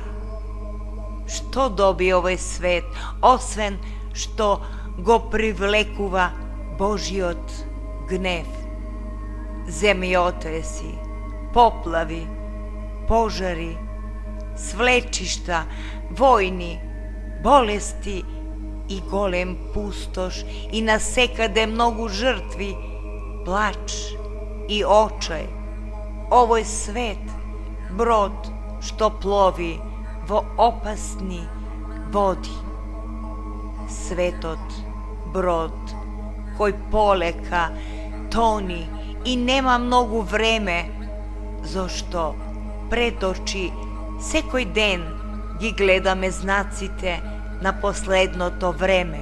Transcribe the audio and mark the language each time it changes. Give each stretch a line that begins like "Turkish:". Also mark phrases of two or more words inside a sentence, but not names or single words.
Macedonian: Што доби овој свет, освен што го привлекува Божиот гнев? Земјотреси, поплави, пожари, свлечишта, војни, болести и голем пустош и насекаде многу жртви, плач и очај. Ово је свет, брод што плови во опасни води. Светот брод кој полека, тони и нема многу време, зашто пред очи секој ден ги гледаме знаците на последното време.